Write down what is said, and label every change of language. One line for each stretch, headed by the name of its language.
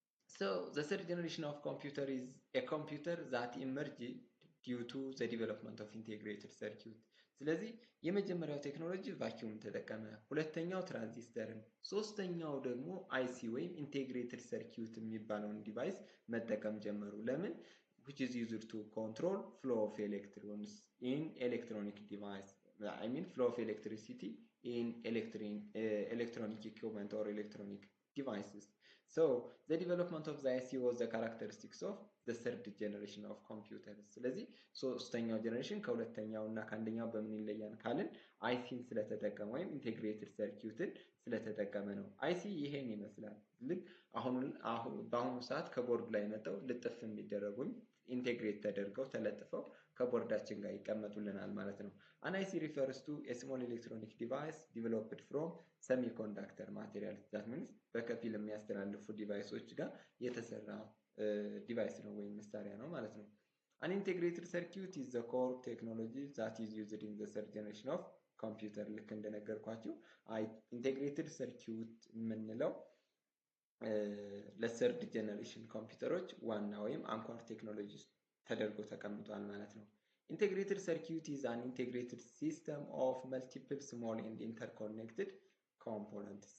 English: so the third generation of computer is a computer that emerged due to the development of integrated circuit.
Amharic: ስለዚህ የመጀመሪያው ቴክኖሎጂ ቫኪዩም ተጠቀመ፣ ሁለተኛው ትራንዚስተርን፣ ሶስተኛው ደግሞ አይሲ ወይም ኢንቴግሬትድ ሰርኪዩት የሚባለውን ዲቫይስ መጠቀም ጀመሩ። ለምን?
English: which is used to control flow of electrons in electronic device. I mean flow of electricity in electronic equipment or electronic devices. So the development of the IC was the characteristics of the third generation of computers.
Amharic: ስለዚህ ሶስተኛው ጀነሬሽን ከሁለተኛው እና ከአንደኛው በምን ይለያል ካልን አይሲን ስለተጠቀመ ወይም ኢንቴግሬትድ ሰርኪዩትን ስለተጠቀመ ነው። አይሲ ይሄን ይመስላል። ልክ በአሁኑ ሰዓት ከቦርድ ላይ መጣው ልጥፍ የሚደረጉ ኢንቴግሬት ተደርገው ተለጥፈው ከቦርዳችን ጋር ይቀመጡልናል ማለት ነው።
English: An IC refers to a small electronic device developed from semiconductor materials. that means
Amharic: በከፊል የሚያስተላልፉ ዲቫይሶች ጋር የተሰራ ዲቫይስ ነው ወይም መሳሪያ ነው ማለት ነው።
English: An integrated circuit is the core technology that is used in the third generation of computer.
Amharic: ልክ እንደነገርኳችሁ ኢንቴግሬትድ ሰርኪዩት የምንለው ለሰርድ ጀነሬሽን ኮምፒውተሮች ዋና ወይም አንኳር ቴክኖሎጂ ተደርጎ ተቀምጧል ማለት ነው።
English: Integrated circuit is an integrated system of multiple small and interconnected components.